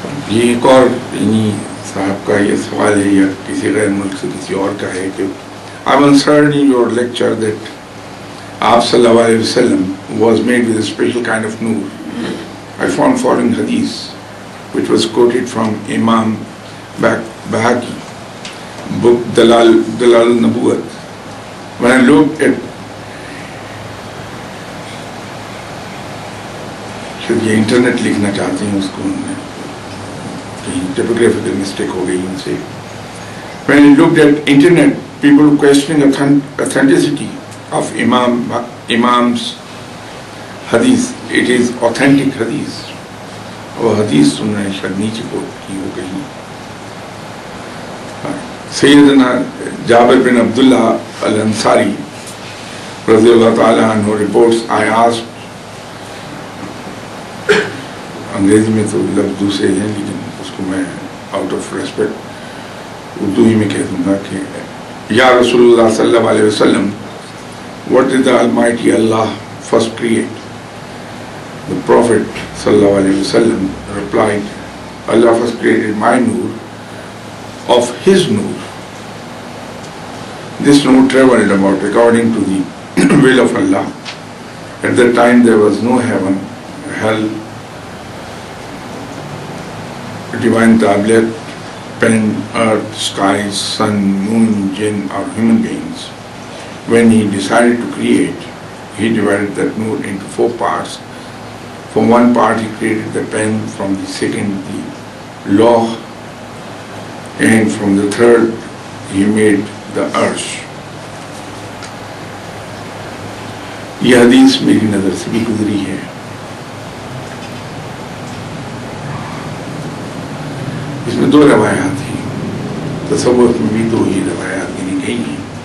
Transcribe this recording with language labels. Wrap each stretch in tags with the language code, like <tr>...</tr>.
<ur>یہ ایک اور صاحب کا یہ سوال ہے یا کسی غیر ملک سے کسی اور کا ہے کہ</ur> <en>I once heard in your lecture that Aap sallallahu alayhi wa sallam was made with a special kind of noor. I found following hadith which was quoted from Imam Bahaki, book Dalal al-Nabuwat. When I looked at</en> <ur>شاید یہ internet لکھنا چاہتے ہیں اس کو کہیں ٹیپوگرافیکل mistake ہو گئی ان سے.</ur> <en>When I looked at internet, people questioning authenticity of Imam's hadith. It is authentic hadith.</en> <ur>وہ حدیث انہوں نے شاید نیچے کوٹ کی ہو گئی. سیدنا جابر بن عبداللہ الانصاری رضی اللہ تعالیٰ عنہ</ur> <en>reports, I asked,</en> <ur>انگریزی میں تو لفظ دوسرے ہیں لیکن اس کو میں آؤٹ آف ریسپیکٹ اردو ہی میں کہہ دوں گا کہ یا رسول اللہ صلی اللہ علیہ وسلم,</ur> <en>what did the Almighty Allah first create? The Prophet sallallahu alaihi wasallam replied, Allah first created my nur of his nur. This nur traveled about according to the will of Allah. At that time there was no heaven, hell, divine tablet, pen, earth, skies, sun, moon, jinn or human beings. When he decided to create, he divided that nur into 4 parts. From one part he created the pen, from the second the law, and from the third he made the arsh.</en> <ur>یہ حدیث میری نظر سے بھی گزری ہے. اس میں 2 روایات ہیں, تصوف میں بھی 2 ہی روایات گنی گئی ہیں.</ur>